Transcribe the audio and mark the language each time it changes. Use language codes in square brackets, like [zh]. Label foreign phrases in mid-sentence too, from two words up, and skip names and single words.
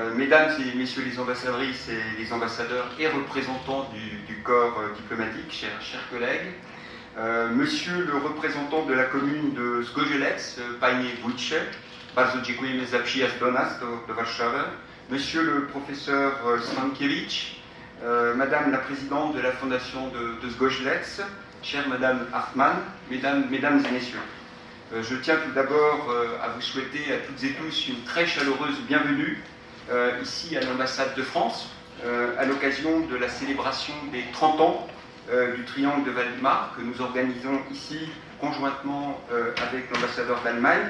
[fr] Mesdames et messieurs les ambassadrices et les ambassadeurs et représentants du corps diplomatique, chers collègues, monsieur le représentant de la commune de Zgorzelec, [pl] Panie Wójcie, bardzo dziękujemy za przyjazd do nas, do Warszawy, [fr] monsieur le professeur Stankiewicz, madame la présidente de la fondation de Zgorzelec, chère madame Hartmann, mesdames et messieurs. Je tiens tout d'abord à vous souhaiter à toutes et tous une très chaleureuse bienvenue ici à l'ambassade de France, à l'occasion de la célébration des 30 ans du Triangle de Weimar que nous organisons ici conjointement avec l'ambassadeur d'Allemagne.